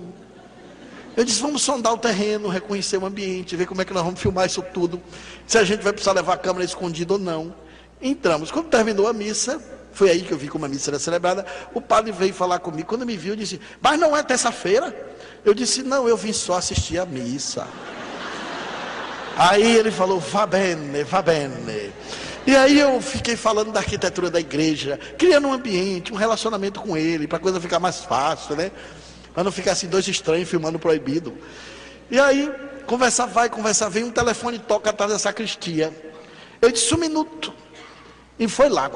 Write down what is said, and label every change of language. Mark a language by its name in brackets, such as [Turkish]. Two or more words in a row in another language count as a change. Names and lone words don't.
[Portuguese] Eu disse, vamos sondar o terreno, reconhecer o ambiente, ver como é que nós vamos filmar isso tudo, se a gente vai precisar levar a câmera escondida ou não. Entramos, quando terminou a missa, foi aí que eu vi como a missa era celebrada, o padre veio falar comigo, quando me viu, disse, mas não é terça-feira? Eu disse, não, eu vim só assistir a missa. Aí ele falou, [Italian] va bene, va bene. [Portuguese] E aí eu fiquei falando da arquitetura da igreja, criando um ambiente, um relacionamento com ele, para a coisa ficar mais fácil, né? Para não ficar assim 2 estranhos filmando proibido. E aí, conversa vai, conversa vem, um telefone toca atrás da sacristia. Eu disse, 1 minuto. E foi lá.